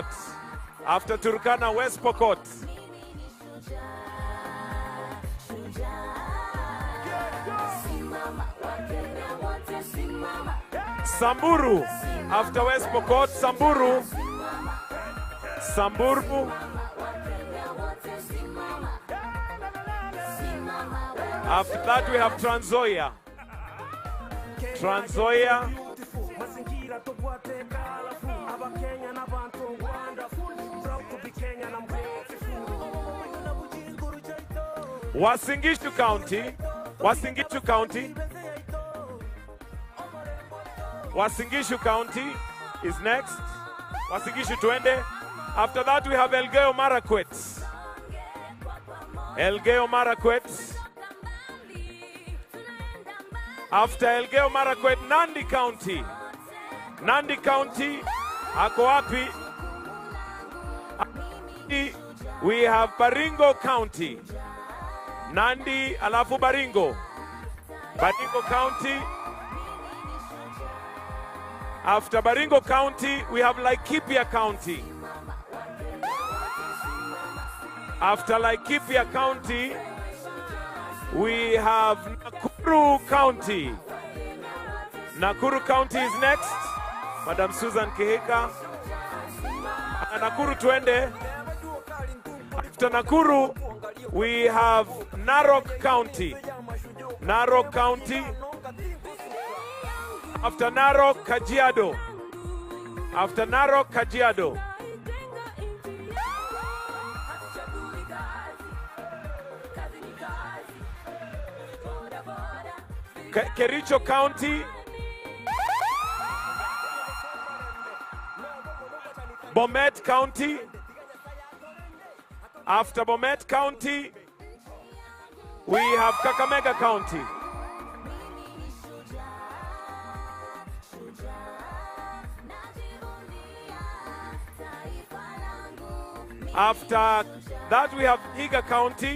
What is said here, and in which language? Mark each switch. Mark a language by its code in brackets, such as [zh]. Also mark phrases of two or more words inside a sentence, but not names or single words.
[en] After Turkana, West Pokot. Samburu. After West Pokot, Samburu. Samburu. After that, we have Trans Nzoia. Trans Nzoia. Uasin Gishu County. Uasin Gishu County. Uasin Gishu County is next. Uasin Gishu twende. After that, we have Elgeyo Marakwet. Elgeyo Marakwet. After Elgeyo Marakwet, Nandi County. Nandi County, [sw] ako wapi? [en] We have Baringo County. Nandi, alafu Baringo. Baringo County. After Baringo County, we have Laikipia County. After Laikipia County, we have Nakuru County. Nakuru County is next. Madam Susan Kihika. Nakuru twende. After Nakuru, we have Narok County. Narok County. After Narok, Kajiado. After Narok, Kajiado. Kericho County. Bomet County. After Bomet County, we have Kakamega County. After that, we have Vihiga County.